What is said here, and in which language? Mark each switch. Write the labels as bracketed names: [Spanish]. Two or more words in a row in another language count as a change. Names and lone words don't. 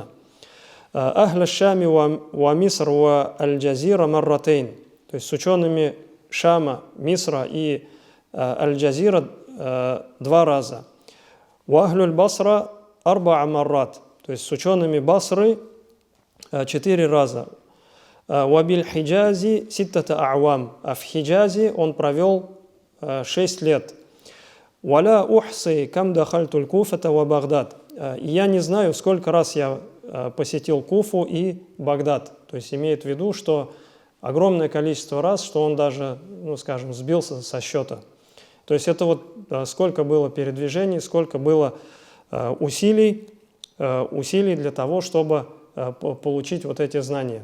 [Arabic] أهل الشام ومصر والجزيرة مرتين, [Russian] то есть с учеными Шама, Мисра и Аль-Джазира 2 раза. [Arabic] وأهل البصرة أربع مرات, [Russian] то есть с учеными Басры 4 раза. [Arabic] وبالحجاز ستة أعوام, [Russian] а в Хиджазе он провел 6 лет. [Arabic] ولا أحصي كم دخلت الكوفة وبغداد. [Russian] И я не знаю, сколько раз я посетил Куфу и Багдад. То есть имеет в виду, что огромное количество раз, что он даже, ну, скажем, сбился со счета. То есть это вот сколько было передвижений, сколько было усилий для того, чтобы получить вот эти знания.